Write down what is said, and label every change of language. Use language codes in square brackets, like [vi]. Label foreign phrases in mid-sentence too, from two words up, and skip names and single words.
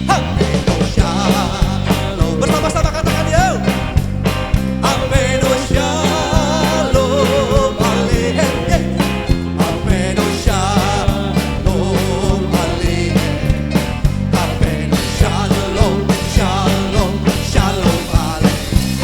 [he] הבאנו שלום. [id] Bersama-sama katakan yo. [he] הבאנו שלום, הללויה. הבאנו שלום, הללויה. הבאנו שלום, שלום, שלום, הללויה.